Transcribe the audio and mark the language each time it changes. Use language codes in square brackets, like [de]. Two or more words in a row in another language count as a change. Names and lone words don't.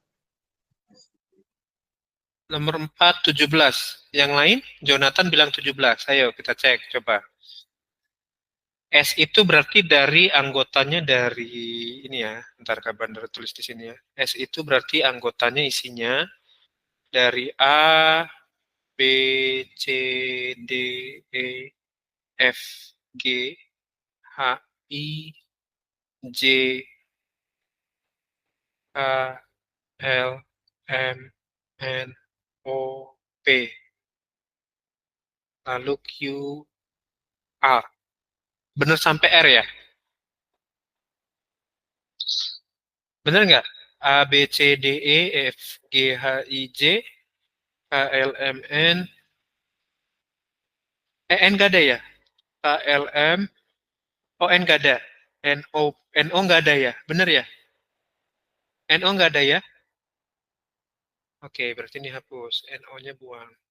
[id] Nomor 4, 17. Yang lain, Jonathan bilang 17. Ayo kita cek, coba. S itu berarti dari anggotanya dari ini ya. Ntar Kak Bandar tulis di sini ya. S itu berarti anggotanya isinya dari A, B, C, D, E, F, G, H, I, J, K, L, M, N, O, P. Lalu Q, R. Bener sampai R ya? Bener nggak? A, B, C, D, E, F, G, H, I, J, K, L, M, N. N nggak ada ya? K, L, M. Oh, N nggak ada. N, O. N, O nggak ada ya? Bener ya? N, O nggak ada ya? Oke, berarti ini hapus. N, O-nya buang.